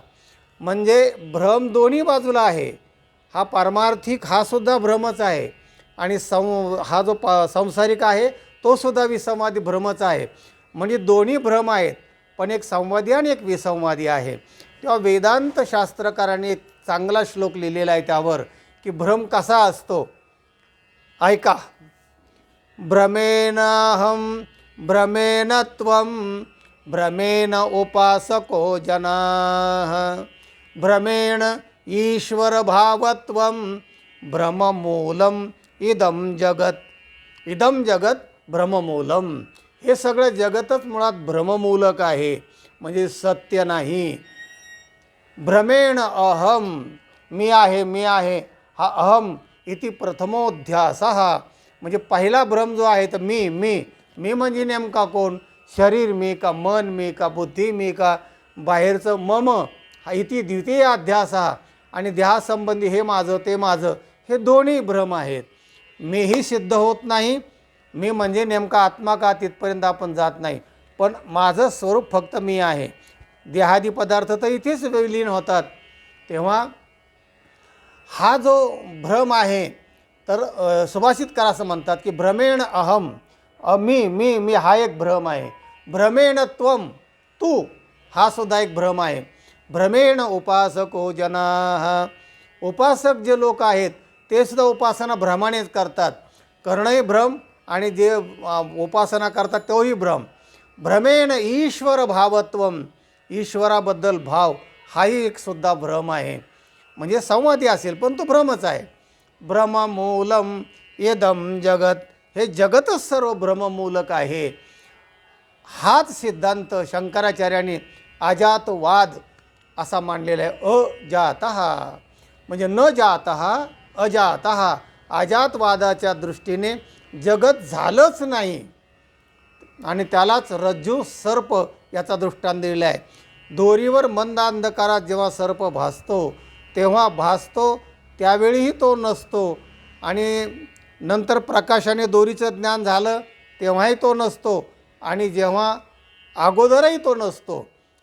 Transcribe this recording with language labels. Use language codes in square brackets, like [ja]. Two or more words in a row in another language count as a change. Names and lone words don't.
[mr] म्हणजे भ्रम दोन्ही बाजूला आहे. हा पारमार्थिक हा सुद्धा भ्रमच आहे आणि हा जो संसारिक आहे तो सुद्धा विसंवादी भ्रमच आहे. म्हणजे दोन्ही भ्रम आहेत, पण एक संवादी आणि एक विसंवादी आहे. तेव्हा वेदांत शास्त्रकारांनी एक चांगला श्लोक लिहिलेला आहे त्यावर, की भ्रम कसा असतो. ऐका. [sa] भ्रमेणाहं भ्रमेण त्वं भ्रमेण उपासको जनाः भ्रमेण ईश्वर भावत्वं भ्रममूलम इदं जगत. इदं जगत भ्रममूलम. [mr] हे सगळं जगतच मुळात भ्रममूलक आहे, म्हणजे सत्य नाही. [sa] भ्रमेण अहम, [mr] मी आहे, मी आहे, हा [sa] अहम इति प्रथमोध्यासः. [mr] म्हणजे पहिला भ्रम जो आहे तर मी मी मी म्हणजे नेमका कोण. शरीर मी का, मन मी का, बुद्धी मी का, बाहेरचं [sa] मम हा इति द्वितीय अध्यास. [mr] आणि देहासंबंधी हे माझं ते माझं, हे दोन्ही भ्रम आहेत. मीही सिद्ध होत नाही. मी म्हणजे नेमका आत्मा का, तिथपर्यंत आपण जात नाही, पण माझं स्वरूप फक्त मी आहे. देहादी पदार्थ तर इथेच विलीन होतात. तेव्हा हा जो भ्रम आहे, तर सुभाषितकार असं म्हणतात की [sa] भ्रमेण अहम, [mr] मी मी मी हा एक भ्रम आहे. [sa] भ्रमेण त्वं, [mr] तू, हा सुद्धा एक भ्रम आहे. [sa] भ्रमेण उपासको जनाः, [mr] उपासक जे लोक आहेत ते सुद्धा उपासना भ्रमानेच करतात. करणंही भ्रम आणि जे उपासना करतात तोही भ्रम. [sa] भ्रमेण ईश्वर भावत्वं, [mr] ईश्वराबद्दल भाव हाही एक सुद्धा भ्रम आहे. म्हणजे संवादी असेल पण तो भ्रमच आहे. [sa] भ्रममूलम इदं जगत, [mr] हे जगतच सर्व भ्रममूलक आहे. हाच सिद्धांत शंकराचार्यांनी अजातवाद असा मांडलेला आहे. [sa] अजातः म्हणजे न जातः अजातः. [mr] अजातवादाच्या दृष्टीने जगत झालंच नाही आणि त्यालाच रज्जू सर्प याचा दृष्टांत दिलेला आहे. दोरीवर मंद अंधकारात जेव्हा सर्प भासतो तेव्हा भासतो, त्यावेळीही तो नसतो आणि नंतर प्रकाशाने दोरीचं ज्ञान झालं तेव्हाही तो नसतो आणि जेव्हा अगोदरही तो नसतो.